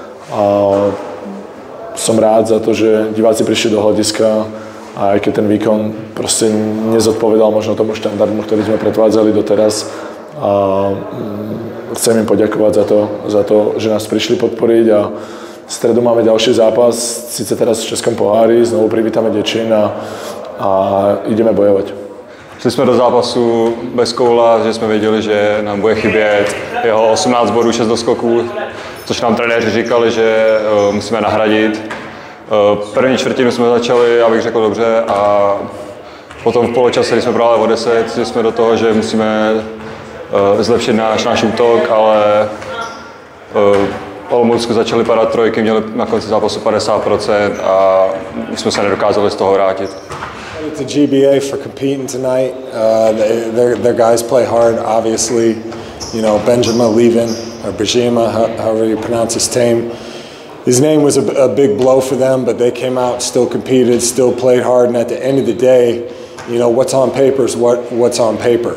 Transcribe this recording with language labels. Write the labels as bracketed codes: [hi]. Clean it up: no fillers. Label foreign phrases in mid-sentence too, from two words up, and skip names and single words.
[sk] Som rád za to, že diváci prišli do hľadiska a aj keď ten výkon proste nezodpovedal možno tomu štandardu, ktorý sme predvádzali doteraz. Chcem im poďakovať za to, že nás prišli podporiť a v stredu máme ďalší zápas, síce teraz v Českom pohári, znovu privítame Děčín a ideme bojovať. [cs] Šli jsme do zápasu bez koula, že jsme věděli, že nám bude chybět jeho 18 bodů, 6 doskoků, což nám trenéři říkali, že musíme nahradit. První čtvrtinu jsme začali, abych řekl dobře, a potom v poločase, když jsme brali o 10, šli jsme do toho, že musíme zlepšit náš útok, ale Olomoucku začaly padat trojky, měli na konci zápasu 50% a my jsme se nedokázali z toho vrátit. [en] To GBA for competing tonight. Their guys play hard, obviously. You know, Benjamin leaving, or Bajima, however you pronounce his name. His name was a big blow for them, but they came out, still competed, still played hard, and at the end of the day, you know, what's on paper is what's on paper.